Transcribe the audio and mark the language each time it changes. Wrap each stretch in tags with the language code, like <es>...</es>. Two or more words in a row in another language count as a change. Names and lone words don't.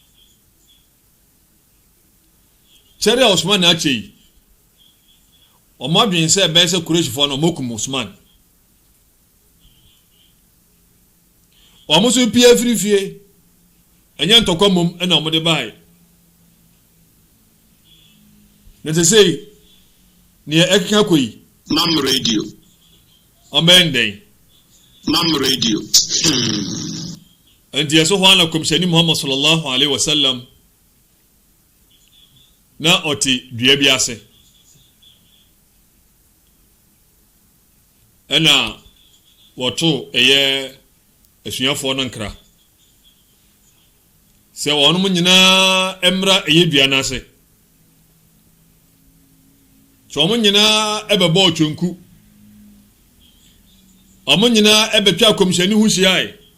<ak>kyɛre Osman na akyi ɔmadwen sɛ bɛsɛ Quraysh fo no mokum Osman ɔmoso pia frifie ɛnyɛ ntɔkwa mom ɛna ɔmode bae na te sei ne ɛkeka kɔyi Mam radio ɔbɛndɛn Mam radio ɛnti yɛso hɔ ana kɔmhyɛni Muhammad</ak> <ar>صلى الله عليه وسلم</ar> <ak>na ɔte dua bi ase ɛna wɔto ɛyɛ asuafoɔ no nkra sɛ wɔnom nyinaa ɛmra ɛyɛ dua no ase sɛ ɔmo nyinaa ɛbɛbɔ ɔtwonku ɔmo nyinaa ɛbɛtwa kɔmhyɛni ho hyiae</ak>